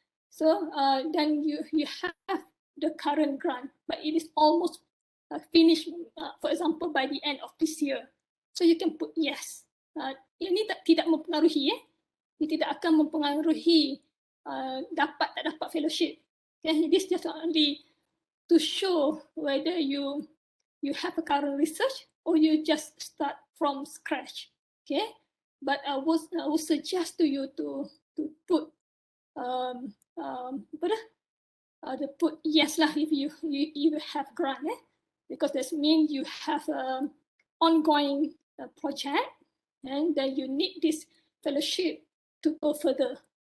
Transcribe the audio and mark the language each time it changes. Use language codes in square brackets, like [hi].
[en] So then you have the current grant, but it is almost finished, for example, by the end of this year. So you can put yes. [ms] Ini tidak mempengaruhi, Ini tidak akan mempengaruhi dapat tak dapat fellowship. [en] Okay, this just only to show whether you have a current research or you just start from scratch. Okay, but I would suggest to you to put put yes lah if you have grant, because that means you have ongoing project, and then you need this fellowship to go further.